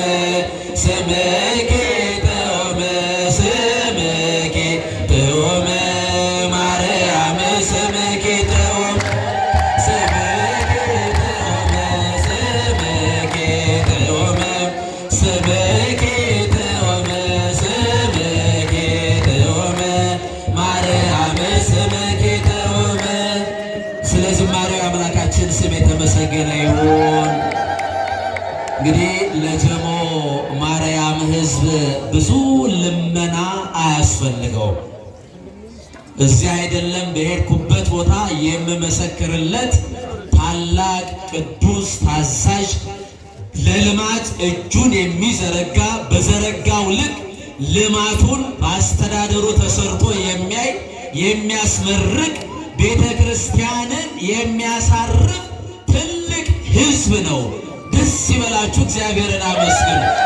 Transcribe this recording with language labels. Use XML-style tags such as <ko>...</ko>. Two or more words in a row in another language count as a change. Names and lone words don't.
<ti>ስምኪ ጥዑም፣ ስምኪ ጥዑም፣ ማርያም ስምኪ ጥዑም፣ ስምኪ ጥዑም፣ ስምኪ ጥዑም፣ ስምኪ ጥዑም፣ ስምኪ ጥዑም፣ ማርያም ስምኪ ጥዑም።</ti> <am>ስለ ዝማሬው አምላካችን ስም የተመሰገነ ይሁን። እንግዲህ ለጀሞ ማርያም ሕዝብ ብዙ ልመና አያስፈልገውም። እዚህ አይደለም በሄድኩበት ቦታ የምመሰክርለት ታላቅ ቅዱስ ታዛዥ ለልማት እጁን የሚዘረጋ በዘረጋው ልክ ልማቱን በአስተዳደሩ ተሰርቶ የሚያይ የሚያስመርቅ ቤተ ክርስቲያንን የሚያሳርፍ ትልቅ ሕዝብ ነው። ደስ ይበላችሁ፣ እግዚአብሔርን አመስግኑ።</am>